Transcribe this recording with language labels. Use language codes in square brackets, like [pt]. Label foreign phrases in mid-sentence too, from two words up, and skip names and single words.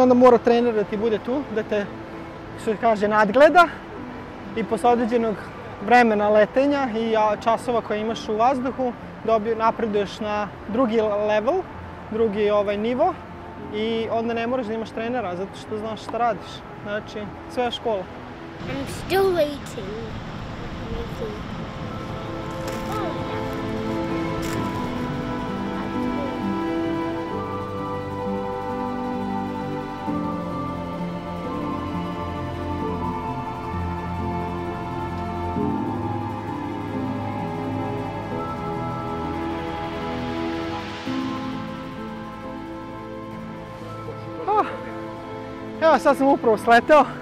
[sr] onda mora trener da ti bude tu, da te, što se kaže, nadgleda i posle određenog vremena letenja i časova koje imaš u vazduhu napreduješ na drugi level, drugi nivo i onda ne moraš da imaš trenera zato što znaš šta radiš. Znači, sve je škola. [en] I'm still waiting. [sr] Evo, sad sam upravo sleteo.